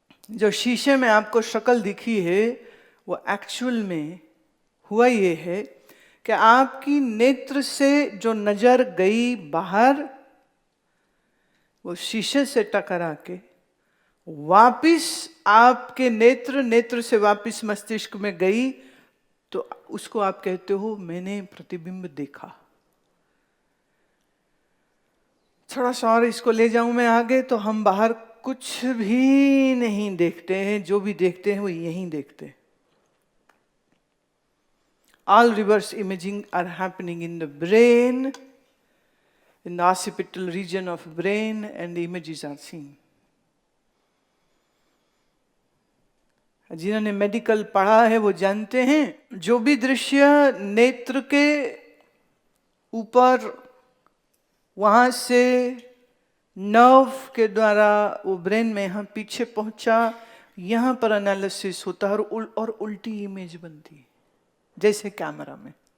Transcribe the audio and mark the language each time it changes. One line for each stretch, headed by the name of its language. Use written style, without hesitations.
Hindi: जो शीशे में आपको शक्ल दिखी है वो एक्चुअल में हुआ ये है कि आपकी नेत्र से जो नजर गई बाहर वो शीशे से टकरा के वापिस आपके नेत्र से वापिस मस्तिष्क में गई, तो उसको आप कहते हो मैंने प्रतिबिंब देखा। थोड़ा सा और इसको ले जाऊं मैं आगे, तो हम बाहर कुछ भी नहीं देखते हैं, जो भी देखते हैं वो यहीं देखते हैं।
English: All reverse imaging are happening in the brain, in the occipital region of brain, and the images are seen.
Hindi: जिन्होंने मेडिकल पढ़ा है वो जानते हैं, जो भी दृश्य नेत्र के ऊपर वहां से नर्व के द्वारा वो ब्रेन में यहाँ पीछे पहुंचा, यहाँ पर एनालिसिस होता है और उल्टी इमेज बनती है जैसे कैमरा में।